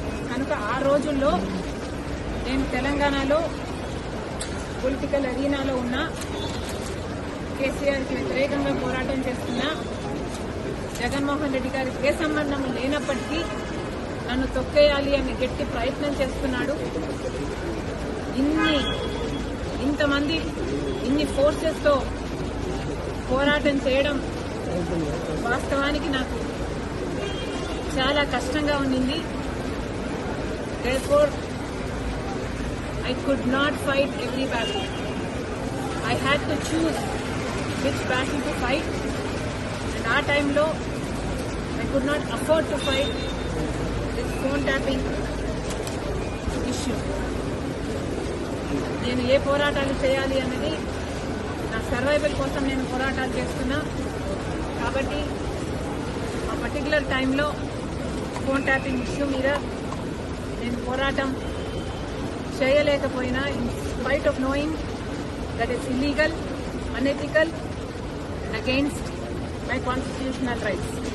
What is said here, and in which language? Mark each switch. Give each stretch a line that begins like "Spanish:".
Telugu: కనుక ఆ రోజుల్లో నేను తెలంగాణలో పొలిటికల్ అరీనాలో ఉన్న కేసీఆర్కి వ్యతిరేకంగా పోరాటం చేస్తున్న జగన్మోహన్ రెడ్డి గారికి ఏ సంబంధం లేనప్పటికీ నన్ను తొక్కేయాలి అని గట్టి ప్రయత్నం చేస్తున్నాడు. ఇంతమంది ఇన్ని ఫోర్సెస్తో పోరాటం చేయడం వాస్తవానికి నాకు చాలా కష్టంగా ఉండింది.
English: Therefore, I could not fight every battle. I had to choose which battle to fight. And at time lo, I could not afford to fight this phone tapping issue.
Telugu: నేను ఏ పోరాటాలు చేయాలి అన్నది నా సర్వైవల్ కోసం నేను పోరాటాలు చేస్తున్నా. కాబట్టి ఆ పర్టికులర్ టైంలో ఫోన్ ట్యాపింగ్ ఇష్యూ మీద నేను పోరాటం చేయలేకపోయినా,
English: In spite of knowing that it's illegal, unethical and against my constitutional rights.